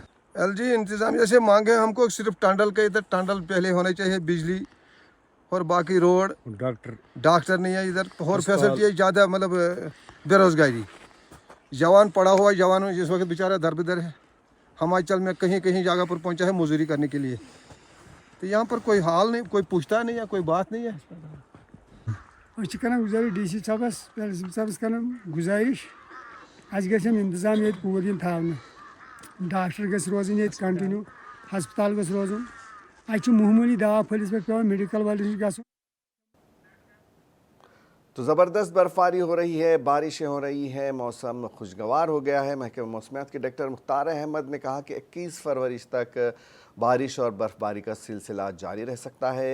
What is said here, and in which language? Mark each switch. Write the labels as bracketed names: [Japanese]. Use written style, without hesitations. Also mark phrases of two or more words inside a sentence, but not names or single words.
[Hindi] एलजी इंतज़ामिया से मांगे हमको सिर्फ टंडल के, इधर टंडल पहले होने चाहिए, बिजली और बाकी रोड, डॉक्टर नहीं है इधर, और फैसिलिटी है ज़्यादा, मतलब बेरोज़गारी, जवान पड़ा हुआ जवान जिस वक्त बेचारा दर बदर है। हिमाचल में कहीं कहीं जगह पर पहुंचा है मजदूरी करने के लिए, तो यहाँ पर कोई हाल नहीं, कोई पूछता नहीं है, कोई बात नहीं है। [Kashmiri] गुजारिश DC साहबस प्रिंसिपल साहबस कर गुजारिश गम इंतजाम ये पूर दिन थाने, डॉक्टर गस रोजन ये कंटिन्यू, हस्पताल गस रोजन, मामूली दवा फलिस पे पे मेडिकल वाले गस। [Hindi] तो ज़बरदस्त बर्फबारी हो रही है, बारिशें हो रही हैं, मौसम खुशगवार हो गया है। महकमा मौसमियात के डॉक्टर मुख्तार अहमद ने कहा कि 21 फरवरी तक बारिश और बर्फबारी का सिलसिला जारी रह सकता है।